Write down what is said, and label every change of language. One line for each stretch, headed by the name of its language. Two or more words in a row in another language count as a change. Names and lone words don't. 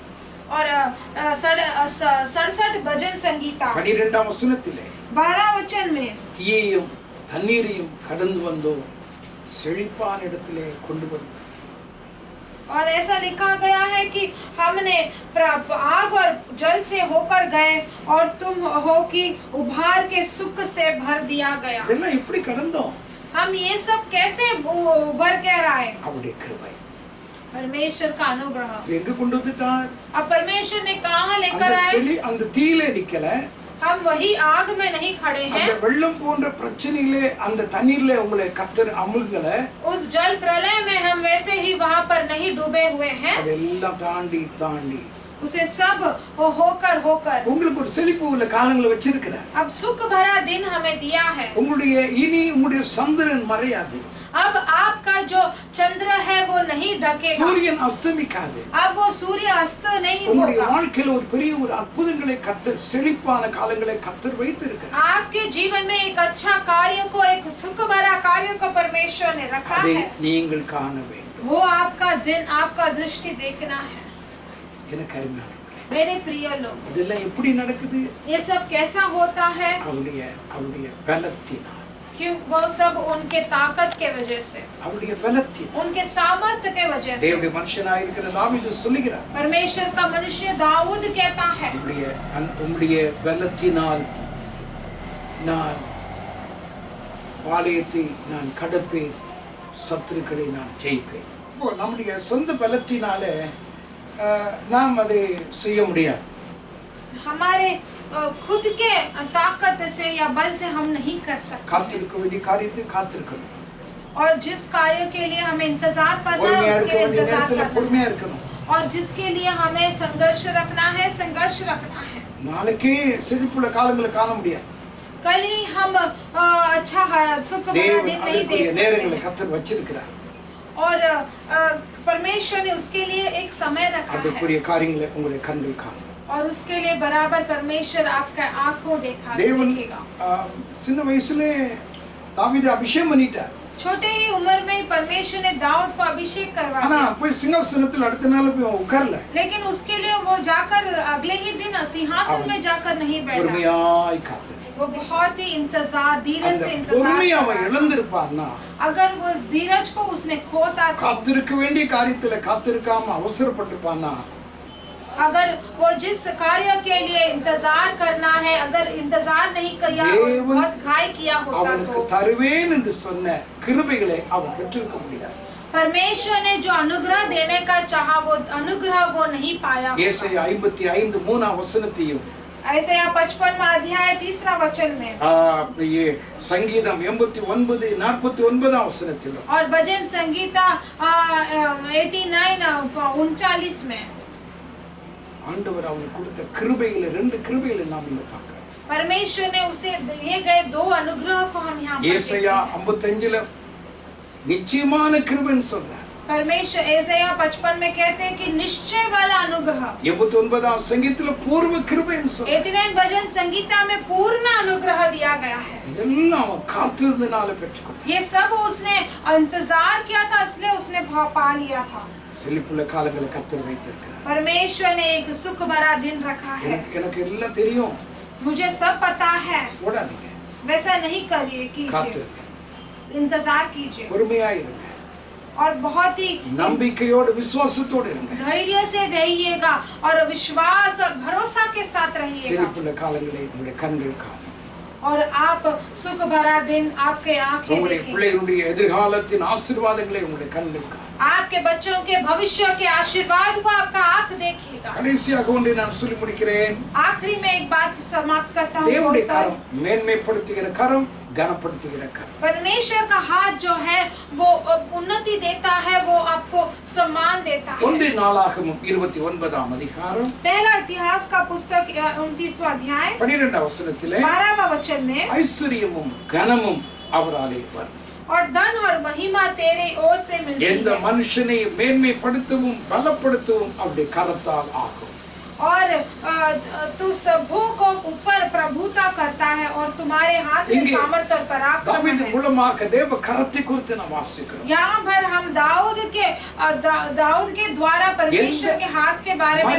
Hindi: और 67 भजन संगीता
Tamil: 12 வசனத்திலே
Hindi: 12 वचन में,
Tamil: தீயையும் தண்ணீரையும் கடந்து வந்தோம், செழிப்பான இடத்திலே கொண்டு வந்தோம்.
Hindi: और ऐसा लिखा गया है कि हमने आग और जल से होकर गए और तुम हो कि उभार के सुख से भर दिया गया।
Tamil: இதெல்லாம் எப்படி கடந்தோம்?
Hindi: हम ये सब कैसे उभर कर आए?
Tamil: அவருடைய கிருபை.
Hindi: परमेश्वर का अनुग्रह।
Tamil: எங்க கொண்டு வந்துட்டார்?
Hindi: अब परमेश्वर ने कहाँ लेकर
Tamil: அந்த
Hindi: आए?
Tamil: செடி அந்த தீயிலே நிக்கல,
Hindi: हम वही आग में नहीं खड़े हैं।
Tamil: அந்த வெள்ளம் போன்ற பிரச்சனையிலே அந்த தண்ணீர்ல உங்களை கர்த்தர் அமுழ்கல,
Hindi: उस जल प्रलय में हम वैसे ही वहाँ पर नहीं डूबे हुए हैं।
Tamil: அதெல்லாம் தாண்டி தாண்டி
Hindi: उसे सब होकर
Tamil: உங்களுக்கு ஒரு செழிப்பு உள்ள காலங்களை வச்சிருக்கிறார்.
Hindi: अब सुख भरा दिन हमें दिया है।
Tamil: உங்களுடைய சந்திரன் மறையாது,
Hindi: अब आपका जो चंद्र है वो नहीं ढकेगा,
Tamil: சூரியன் அஸ்தமிக்காது.
Hindi: अब वो सूर्य अस्त नहीं
Tamil: உங்களுடைய
Hindi: होगा।
Tamil: வாழ்க்கையில ஒரு பெரிய ஒரு அற்புதங்களை கர்த்தர், செழிப்பான காலங்களை கர்த்தர் வைத்திருக்கிறார்.
Hindi: आपके जीवन में एक अच्छा कार्य को, एक सुख भरा कार्य को परमेश्वर ने रखा
Tamil: அதை
Hindi: है।
Tamil: நீங்கள் காண வேண்டும்.
Hindi: वो आपका दिन, आपका दृष्टि देखना है।
Tamil: எனக்கு அருமையானவர்களே,
Hindi: मेरे प्रिय लोग,
Tamil: இதெல்லாம் எப்படி நடக்குது?
Hindi: ये सब कैसा होता है?
Tamil: அவருடைய பலத்தினால்,
Hindi: क्यों? वो सब उनके ताकत के वजह से,
Tamil: அவருடைய பலத்தினால்.
Hindi: उनके सामर्थ्य के वजह से।
Tamil: தேவனுடைய மனுஷனாயிருக்கிற தாவீது சொல்லுகிறார்,
Hindi: परमेश्वर का मनुष्य दाऊद कहता है,
Tamil: உம்முடைய பலத்தினால் நான் பாளையத்தை நான் கடப்பேன், சத்துருக்களை நான் ஜெயிப்பேன். இப்போ நம்முடைய சொந்த பலத்தினாலே நாம் அதை செய்ய முடியாது.
Hindi: हमारे खुद के ताकत से या बल से हम नहीं कर सकते।
Tamil: காத்திருக்க வேண்டிய காரியத்தை காத்திருக்கணும்,
Hindi: और जिस कार्य के लिए हमें इंतजार करना
Tamil: பொறுமையா
Hindi: है
Tamil: இருக்க
Hindi: उसके लिए
Tamil: வேண்டிய
Hindi: इंतजार
Tamil: நேரத்துல
Hindi: करना
Tamil: பொறுமையா
Hindi: है।
Tamil: இருக்கணும்.
Hindi: और जिसके लिए हमें संघर्ष रखना है, संघर्ष रखना है।
Tamil: நாளைக்கே செழிப்புள்ள காலங்களை காண முடியாது.
Hindi: कल ही हम अच्छा सुख भरा
Tamil: தேவன்
Hindi: दिन नहीं
Tamil: அதற்குரிய
Hindi: देख
Tamil: நேரங்களை
Hindi: सकते।
Tamil: கர்த்தர் வச்சிருக்கிறார்.
Hindi: और परमेश्वर ने उसके लिए एक समय रखा है,
Tamil: அதற்குரிய காரியங்களை உங்களுடைய கண்கள் காணும்.
Hindi: और उसके लिए बराबर परमेश्वर आपका आंखों
Tamil: தேவன்
Hindi: देखेगा।
Tamil: சின்ன வயசுலே தாவீதை அபிஷேகம் பண்ணிட்டார்.
Hindi: छोटे ही उम्र में परमेश्वर ने दाऊद को अभिषेक करवा
Tamil: ஆனா
Hindi: दिया,
Tamil: போய் சிங்காசனத்தில் அடுத்த நாள் போய் உட்கார்ல,
Hindi: लेकिन उसके लिए वो जाकर अगले ही दिन सिंहासन में जाकर नहीं बैठा।
Tamil: பொறுமையாய் காத்திரு.
Hindi: वो बहुत ही इंतजार, धीरज
Tamil: அந்த
Hindi: से इंतजार
Tamil: பொறுமையை
Hindi: कर
Tamil: அவன்
Hindi: रहा था।
Tamil: இழந்திருப்பான்னா,
Hindi: अगर वो उस धीरज को उसने खोता था,
Tamil: காத்திருக்க வேண்டிய காரியத்துல காத்திருக்காம அவசரப்பட்டிருப்பான்னா,
Hindi: अगर वो जिस कार्य के लिए इंतजार करना है अगर इंतजार नहीं किया और
Tamil: தேவன்
Hindi: बहुत घाय किया होता
Tamil: அவனுக்கு
Hindi: तो
Tamil: தருவேன் என்று சொன்ன கிருபைகளை அவன் பெற்றிருக்க முடியாது.
Hindi: परमेश्वर ने जो अनुग्रह देने का चाहा वो अनुग्रह वो नहीं पाया।
Tamil: ஏசாயா 55:3 வசனத்தையும்
Hindi: ऐसाया 55 अध्याय 3 वचन में
Tamil: சங்கீதம் 89:49 வசனத்திலும்
Hindi: और भजन संगीता 89:39 में
Tamil: ஆண்டவர் அவனுக்கு கொடுத்த கிருபையில 2 கிருபைகளை நாம் இங்க பார்க்கிறோம்.
Hindi: परमेश्वर ने उसे दिए गए 2 अनुग्रह को हम यहाँ पर
Tamil: ஏசாயா
Hindi: देखते हैं।
Tamil: 55 நிச்சயமான கிருபைன்னு சொல்றார்.
Hindi: परमेश्वर ऐसाया 55 में कहते हैं कि निश्चय वाला अनुग्रह।
Tamil: 89 சங்கீதத்துல பூர்வ கிருபைன்னு சொல்றார்.
Hindi: 89 भजन संगीता में पूर्ण अनुग्रह दिया गया है।
Tamil: இதெல்லாம் அவன் காத்திருந்தனால பெற்றுக்கொண்டான்.
Hindi: ये सब उसने इंतजार किया था, इसलिए उसने पा लिया था।
Tamil: செழிப்புள்ள காலங்களை கர்த்தர் வைத்திருக்கிறார்.
Hindi: परमेश्वर ने एक सुख भरा दिन रखा है।
Tamil: எனக்கு எல்லாம் தெரியும்,
Hindi: मुझे सब पता है,
Tamil: ஓடாதீங்க,
Hindi: वैसा नहीं करिए, कीजिए,
Tamil: காத்திருங்க,
Hindi: इंतजार कीजिए
Tamil: பொறுமையா இருங்க,
Hindi: और बहुत ही
Tamil: நம்பிக்கையோடு விசுவாசத்தோடு இருங்க.
Hindi: धैर्य से रहिएगा और विश्वास और भरोसा के साथ रहिएगा,
Tamil: செழிப்புள்ள காலங்களை உங்களுடைய கண்கள் காணும்.
Hindi: और आप सुख भरा दिन आपके आंखें
Tamil: உங்களுடைய
Hindi: देखेंगे।
Tamil: பிள்ளைகளுடைய எதிர்காலத்தின் ஆசீர்வாதங்களை உங்களுடைய கண்கள் காணும்.
Hindi: आपके बच्चों के भविष्य के आशीर्वाद को आपका आंख देखेगा।
Tamil: கடைசியாக ஒன்றை நான் சொல்லி முடிக்கிறேன்.
Hindi: आखिरी में एक बात समाप्त करता हूँ।
Tamil: தேவனுடைய கரம் மேன்மைப்படுத்துகிற கரம், கனப்படுத்துகிற கரம்.
Hindi: परमेश्वर का हाथ जो है वो उन्नति देता है, वो आपको सम्मान देता है।
Tamil: 1 நாளாகமம் 29 அதிகாரம்
Hindi: पहला इतिहास का पुस्तक 29वां अध्याय
Tamil: 12 வசனத்திலே
Hindi: 12वां वचन में
Tamil: ஐஸ்வரியமும் கனமும் அவராலே வரும்.
Hindi: और धन और महिमा तेरे ओर से मिलती
Tamil: எந்த
Hindi: है,
Tamil: மனுஷனை மேன்மைப்படுத்தவும் பலப்படுத்தவும் அவருடைய கரத்தால் ஆகும்.
Hindi: और तू सबों को ऊपर प्रभुता करता है और तुम्हारे हाथ में इनके सामर्थ्य और पराक्रम
Tamil: தாவீது
Hindi: है।
Tamil: மூலமாக தேவ கரத்தை குறித்து நாம் வாசிக்கிறோம்.
Hindi: यहाँ पर हम दाऊद के द्वारा परमेश्वर के हाथ के बारे में